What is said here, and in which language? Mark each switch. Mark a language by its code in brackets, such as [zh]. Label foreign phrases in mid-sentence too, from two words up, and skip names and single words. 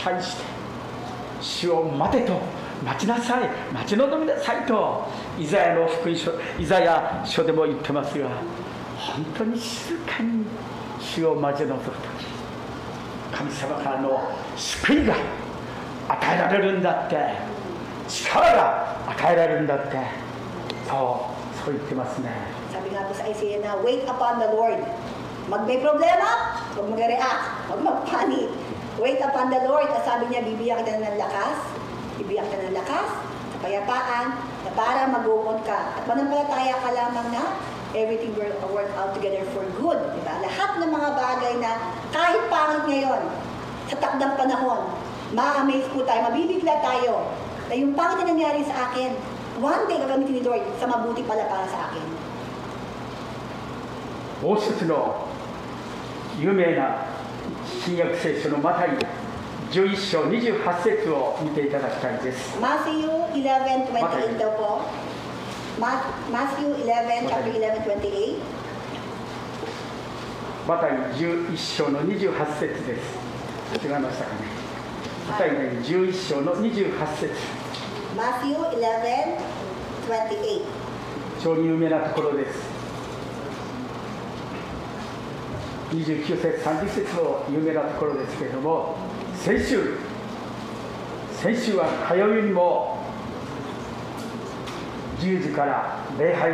[ja] 待して、主を待てと、待ちなさい、待ち望みなさいとイザヤの福音書、イザヤ書でも言ってますが、本当に静かに主を待ち望むとき、神様からの救いが与えられるんだって、力が与えられるんだって、そう言ってますね。 [tl] Sabi nga po sa Isaiah na, [en] wait upon the Lord. [tl] May problema, huwag mag-react, huwag mag-panic. [en] Wait upon the Lord. [tl] At sabi niya, bibigyan kita ng lakas, kapayapaan, na para mag-uon ka. At manampalataya ka lamang na [en] everything will work out together for good. [tl] Diba? Lahat ng mga bagay na kahit pangit ngayon, sa takdang panahon, ma-amaze po tayo, mabibigla tayo, na yung pangit na nangyari sa akin, [en] one day [tl] gagamitin ni Lord sa mabuti pala para sa akin. [ja] もう一つの有名な新約聖書のマタイ11章28節を見ていただきたいです。 [tl] Matthew 11:28 daw po. Matthew 11, chapter 11:28. [ja] マタイ11章の28節です。違いましたかね。マタイ11章の28節。 Matthew 11:28. 非常に有名なところです。29節、30節の有名なところですけれども、先週は火曜日にも10時から礼拝を